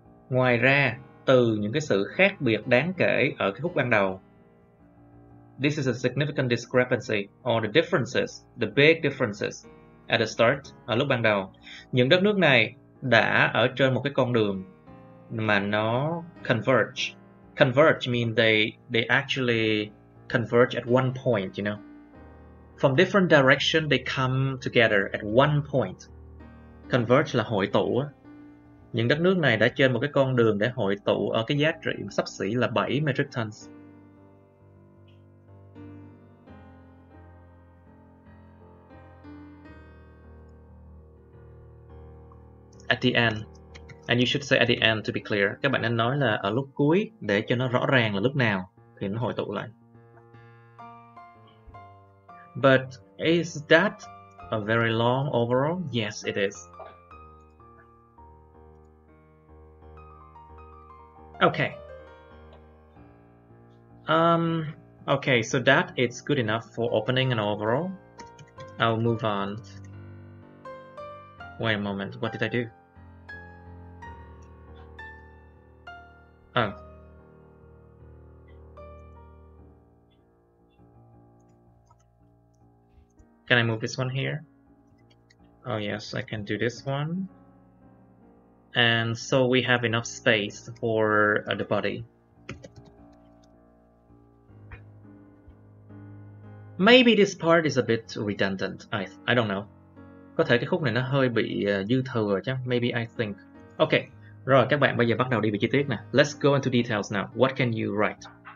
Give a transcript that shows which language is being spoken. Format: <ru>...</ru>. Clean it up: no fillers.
<vi>Ngoài ra, từ những cái sự khác biệt đáng kể ở cái khúc ban đầu,</vi> <en>this is a significant discrepancy, or the differences, the big differences at the start,</en> <vi>ở lúc ban đầu, những đất nước này đã ở trên một cái con đường mà nó converge.</vi> <en>Converge means they actually converge at one point, you know. From different direction they come together at one point.</en> <vi>Converge là hội tụ. Những đất nước này đã trên một cái con đường để hội tụ ở cái giá trị xấp xỉ là 7 metric tons.</vi> <en>At the end. And you should say at the end to be clear.</en> <vi>Các bạn nên nói là ở lúc cuối để cho nó rõ ràng là lúc nào thì nó hội tụ lại.</vi> <en>But is that a very long overall? Yes, it is. Okay. Okay, so that is good enough for opening and overall. I'll move on. Wait a moment, what did I do? Oh. Can I move this one here? Oh yes, I can do this one. And so we have enough space for the body. Maybe this part is a bit redundant. I don't know.</en> <vi>Có thể cái khúc này nó hơi bị dư thừa chứ.</vi> <en>Maybe I think. Okay.</en> <vi>Rồi các bạn bây giờ bắt đầu đi về chi tiết nè.</vi> <en>Let's go into details now. What can you write?</en>